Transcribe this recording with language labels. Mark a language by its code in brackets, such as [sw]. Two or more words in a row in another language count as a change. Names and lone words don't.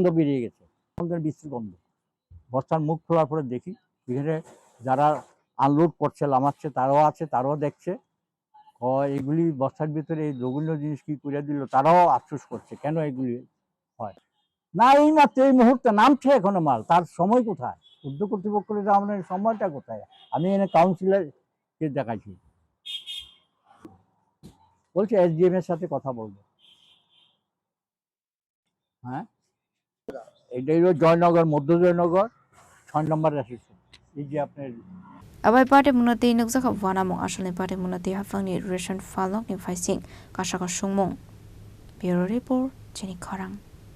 [bn] বেরিয়ে গেছে বিশ্রী গন্ধ বস্তার মুখ খোলার পরে দেখি এখানে যারা আনলোড করছে লামাচ্ছে তারাও দেখছে এগুলি বস্তার ভিতরে এই জঘন্য জিনিস কি করে দিল তারাও আফসোস করছে কেন এগুলি হয় না এই মাত্র এই মুহূর্তে নামছে এখনো মাল তার সময় কোথায় উদ্যোগ কর্তৃপক্ষের আমাদের সময়টা কোথায় আমি এনে কাউন্সিলরকে দেখাইছি বলছে SDM এর সাথে কথা বলবো হ্যাঁ এটাই হলো জয়নগর মধ্য জয়নগর 6 নম্বর রেসিডেন্সি এই যে আপনার [trp] Abai party munati nukzaka wana mong ashalni party munati hafangni ration falok ni faising kasaka sungmong. [en] Bureau report Jenny Karang.